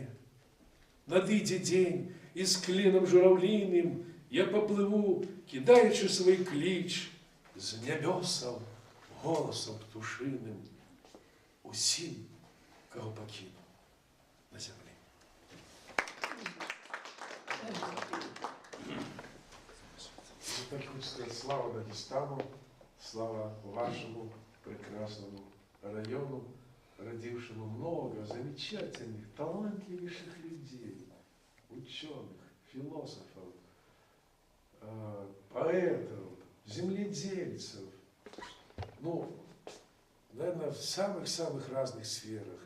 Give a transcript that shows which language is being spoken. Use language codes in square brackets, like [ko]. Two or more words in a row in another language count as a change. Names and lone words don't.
[be] Надыдзе дзень, і з клінам журавліным я паплыву, кідаючы свой кліч з нябёсаў голасам птушыным усім, каго пакіну на зямлі. [ru] Так хочется сказать, слава Дагестану, слава вашему прекрасному району, родившему много замечательных, талантливейших людей, ученых, философов, поэтов, земледельцев, ну, наверное, в самых-самых разных сферах.